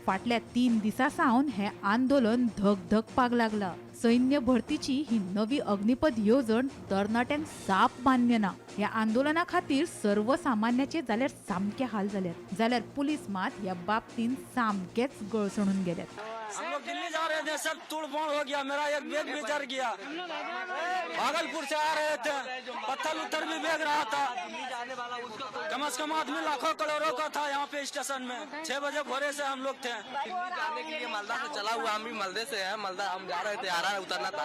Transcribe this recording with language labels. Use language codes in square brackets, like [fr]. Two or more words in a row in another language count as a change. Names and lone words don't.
[kok] फाटल्या 3 दिसां सावन हे आंदोलन धगधगपाक लागला। सैन्य भरतीची ही नवी अग्निपथ येवजण तरणाट्यांक साप मान्य ना। ह्या आंदोलना खातीर सर्वसामान्याचे जाल्यार सामके हाल जाल्यात, जाल्यार पुलीस मात ह्या बाबतीन सामकेच गळसणून गेल्यात। [hi] हम लोग दिल्ली जा रहे थे, सब तोड़-फोड़ हो गया, मेरा एक बैग भी जल गया। भागलपुर से आ रहे थे, पत्थर उत्तर भी बैग रहा था। कम से कम आदमी लाखों करोड़ों का था यहाँ पे स्टेशन में। 6 बजे भोरे से हम लोग थे। दिल्ली जाने के लिए मालदा से चला हुआ, हम भी मालदे से हैं। मालदा हम जा रहे थे, आरा उतरना था।